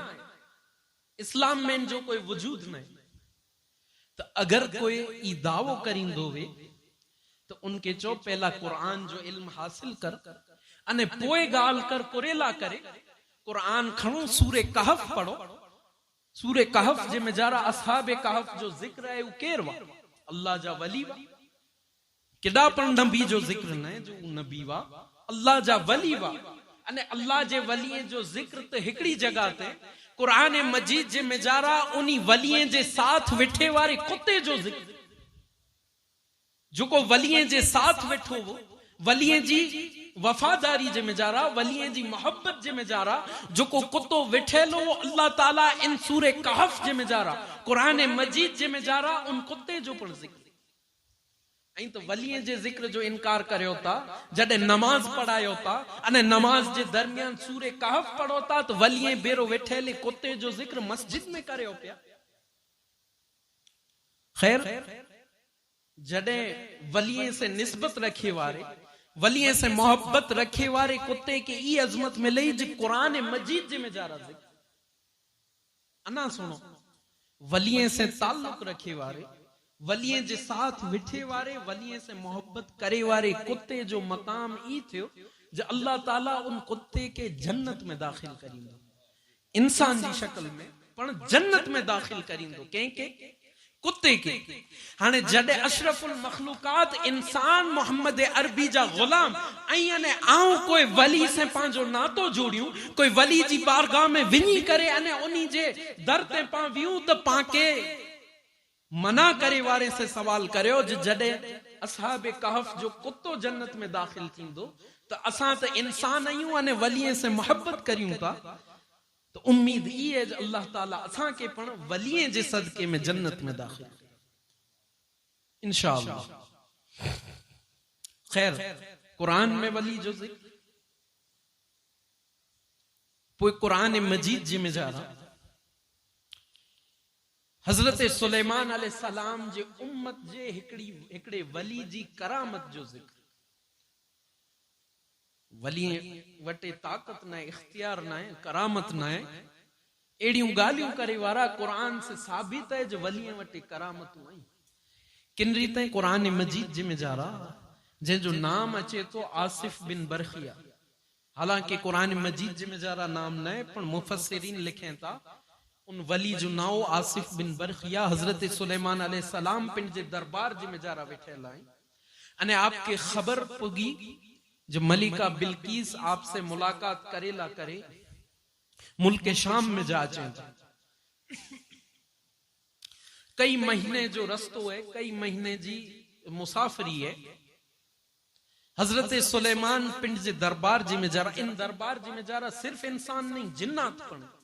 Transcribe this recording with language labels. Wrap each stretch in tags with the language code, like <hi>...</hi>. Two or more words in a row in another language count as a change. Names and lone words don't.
<kfr>इस्लाम में जो कोई वजूद नहीं। तो अगर कोई ई दावो करींदो वे तो उनके चो पहला कुरान जो इल्म हासिल कर अने पोए गाल कर कुरेला करे। कुरान खणो सूरे कहफ पढ़ो, सूरे कहफ जे में जारा असहाबे कहफ जो जिक्र है वो केरवा अल्लाह जा वली वा, किडा पण नबी जो जिक्र न जो नबी वा अल्लाह जा वली वा। अने अल्लाह जे वली जो जिक्र तो हिकड़ी जगह ते कुरान मजीद जे में जारा उन्हीं वलिये जे साथ वेठे वारे कुत्ते जो जिक्र, जो को वलिये जे साथ वेठो वो वलिये जी वफादारी जे में जारा, वलिये जी मोहब्बत जे में जारा, जो को कुत्तो वेठेलो अल्लाह ताला इन सूरे कहफ जे में जारा कुरान मजीद जे में जारा उन कुत्ते जो पण जिक्र। तो वलिये जे जिक्र जो इनकार करियो था जडे नमाज पढ़ायो था अने नमाज जे दरमियान सूरे कहफ पढ़ो था तो वलिये बेरो वेठेले कुत्ते जो जिक्र मस्जिद में करियो पिया। खैर जडे वलिये से निस्बत रखे वारे, वलिये से मोहब्बत रखे वारे कुत्ते के ई अजमत में लई जे कुरान मजीद जे में जा रहा जिक्र। अना सुनो वलिये से ताल्लुक रखे वारे, वलिये जे साथ विठे वारे, वलिये से मोहब्बत करे वारे कुत्ते जो मकाम ई थियो जो अल्लाह ताला उन कुत्ते के जन्नत में दाखिल करींदो, इंसान जी शक्ल में पण जन्नत में दाखिल करींदो। के कुत्ते के हाने जडे अशरफुल मखलूकात इंसान मोहम्मद अरबी जा गुलाम अने आऊं कोई वली से पांजो नातो जोड़ियूं, कोई वली जी बारगाह में विनी करे अने उन्हीं जे दर ते पा वियूं तो पाके मना करे वारे से सवाल करियो जडे असहाबे कहफ जो कुत्तो जन्नत में दाखिल थींदो तो असां तो इंसान आयूं अने वलिये से मोहब्बत करियूं था, तो उम्मीद ई है अल्लाह ताला असां के पण वलिये जे सदके में जन्नत में दाखिल इंशाअल्लाह। खैर कुरान में वली जो जिक्र पोइ कुरान मजीद जी में जा रहा हज़रत सुलेमान अलैहिस्सलाम जे उम्मत जे हिकड़े वली जी करामत जो ज़िक्र। वली वटे ताकत न, इख्तियार न, करामत न, एड़ियूं गालियूं करे वारा कुरान से साबित है जो वली वटे करामतूं आई। किन रीते कुरान मजीद जे में जारा जंहिंजो नाम अचे तो आसिफ बिन बरखिया, हालांकि कुरान मजीद जे में जारा नाम न है, पण मुफस्सिरीन लिखें था उन वली जो नाओ आसिफ बिन बरखिया हजरत सुलेमान अलैहिस्सलाम पिंड जे दरबार जे में जारा वेठेल आहिनि। अने आपके खबर पुगी जो मलिका बिल्किस आपसे मुलाकात करेला करे मुल्क शाम में जा अचें। कई महीने जो रस्तो है, कई महीने जी मुसाफरी है। हजरत सुलेमान पिंड जे दरबार जी में जारा, इन दरबार जी में जारा सिर्फ इंसान नहीं जिन्नात पण।</kfr>